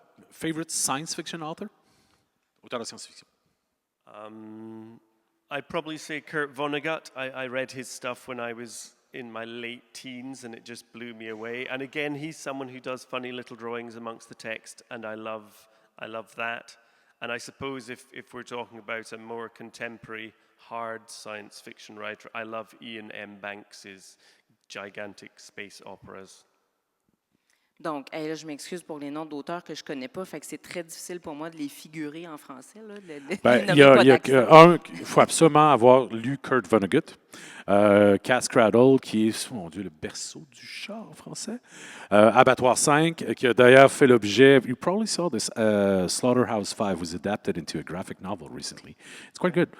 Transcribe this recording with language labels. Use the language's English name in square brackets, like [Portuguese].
[English] Favorite science fiction author? [French] Auteur de science-fiction. [English] I'd probably say Kurt Vonnegut. I read his stuff when I was in my late teens and it just blew me away. And again, he's someone who does funny little drawings amongst the text, and I love that. And I suppose if we're talking about a more contemporary hard science fiction writer, I love Ian M. Banks's gigantic space operas. [French] Donc, là, je m'excuse pour les noms d'auteurs que je ne connais pas, fait que c'est très difficile pour moi de les figurer en français. Là, il faut absolument avoir lu Kurt Vonnegut, Cass Cradle, qui est, mon Dieu, le berceau du chat en français, Abattoir 5, qui a d'ailleurs fait l'objet, [English] you probably saw this, Slaughterhouse 5 was adapted into a graphic novel recently. It's quite good.